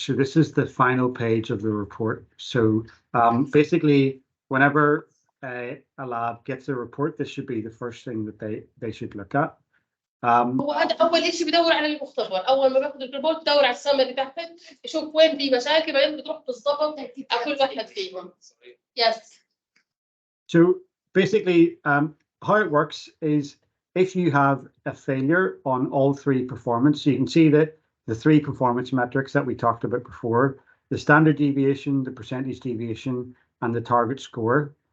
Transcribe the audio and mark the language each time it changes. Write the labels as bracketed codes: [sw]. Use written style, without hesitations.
[en] So this is the final page of the report. So basically, whenever a lab gets a report, this should be the first thing that they should look at. [ar] هو هذا اول شيء بدور على المختبر، اول ما باخذ الريبورت بدور على السمري تحت يشوف وين في مشاكل، بعدين بتروح بالضبط على كل واحد فيهم. [en] Yes. So basically, how it works is if you have a failure on all 3 performance, so you can see that the 3 performance metrics that we talked about before, the standard deviation, the percentage deviation, and the target score.